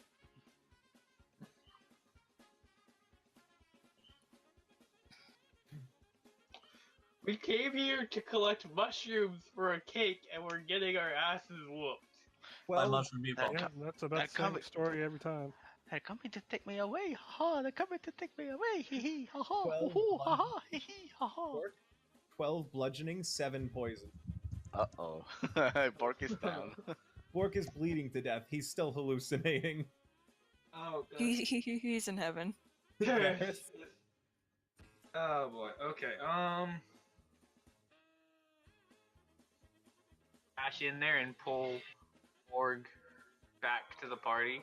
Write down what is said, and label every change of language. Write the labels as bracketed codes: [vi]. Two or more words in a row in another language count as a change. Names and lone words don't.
[en] We came here to collect mushrooms for a cake, and we're getting our asses whooped. By Well, mushroom people. Yeah, that's about that the same comic- story every time. They're coming to take me away. Ha! They're coming to take me away. Hee hee. Ha ha. Well, Hoo ha ha. Hee hee. Ha ha. Bork, 12 bludgeoning, 7 poison. Uh oh. Bork is down. Bork is bleeding to death. He's still hallucinating. Oh god. He's in heaven. Varys? Oh boy. Okay. Dash in there and pull Org back to the party.